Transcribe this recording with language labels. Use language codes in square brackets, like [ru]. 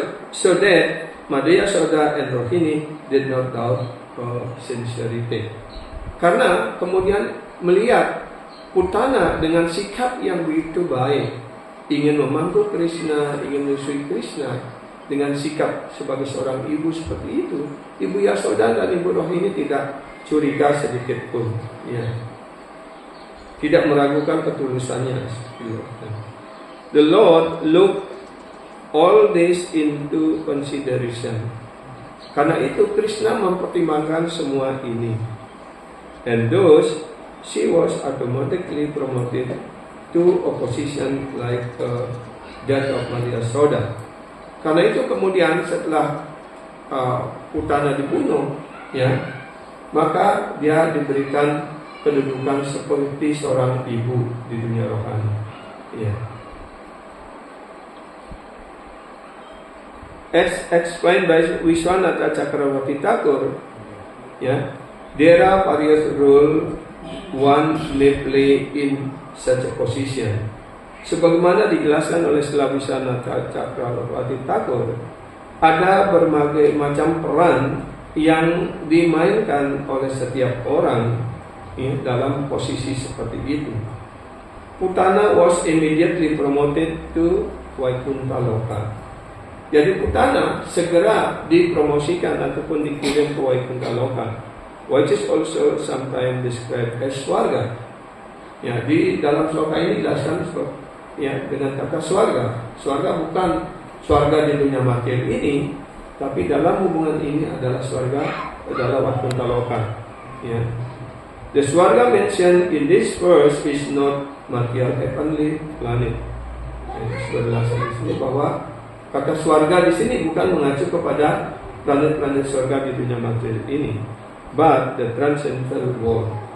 [en] So that Madhya Yashoda and Rohini did not doubt her sincerity. [id] Karena kemudian melihat Putana dengan sikap yang begitu baik, ingin memanggil Krishna, ingin menyusui Krishna dengan sikap sebagai seorang ibu seperti itu, Ibu Yashoda dan Ibu Rohini tidak curiga sedikit pun, ya, tidak meragukan ketulusannya. [en] The Lord looked all this into consideration. [id] Karena itu Krishna mempertimbangkan semua ini. [en] And thus she was automatically promoted to a position like that of Madhya Yashoda. [id] Karena itu kemudian setelah Putana dibunuh, ya, maka dia diberikan kedudukan seperti seorang ibu di dunia rohani. Ya. [en] As explained by Vishwanatha Chakravarti Thakur, ya, there are various roles one may play in such a position. [id] Sebagaimana dijelaskan oleh Srila Vishwanatha Chakravarti Thakur, ada berbagai macam peran yang dimainkan oleh setiap orang, ya, dalam posisi seperti itu. [en] Putana was immediately promoted to Vaikuntha Loka. [id] Jadi Putana segera dipromosikan ataupun dikirim ke Vaikuntha Loka, [en] which is also sometimes described as swarga. [id] Ya, di dalam sloka ini dijelaskan, ya, dengan kata swarga. Swarga bukan swarga di dunia material ini, tapi dalam hubungan ini adalah swarga, adalah Vaikuntha Loka. Ya. [en] The swarga mentioned in this verse is not material heavenly planet. [id] Sudah dijelaskan di sini bahwa kata swarga di sini bukan mengacu kepada planet-planet surga di dunia material ini, [en] but the transcendental world.